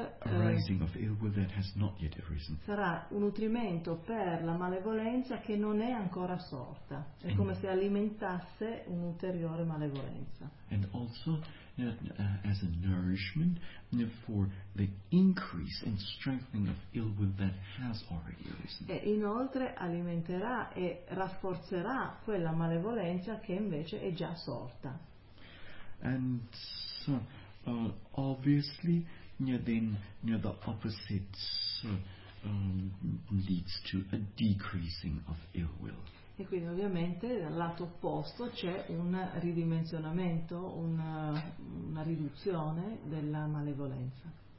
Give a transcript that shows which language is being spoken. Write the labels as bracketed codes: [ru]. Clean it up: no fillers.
[en] arising of ill will that has not yet arisen. [it] Sarà un nutrimento per la malevolenza che non è ancora sorta. È and come se alimentasse un'ulteriore malevolenza. [en] And also as a nourishment for the increase and strengthening of ill will that has already arisen. [it] E inoltre alimenterà e rafforzerà quella malevolenza che invece è già sorta. [en] And so, obviously, then the opposite leads to a decreasing of ill will. [it] E quindi ovviamente dal lato opposto c'è un ridimensionamento, una riduzione della malevolenza.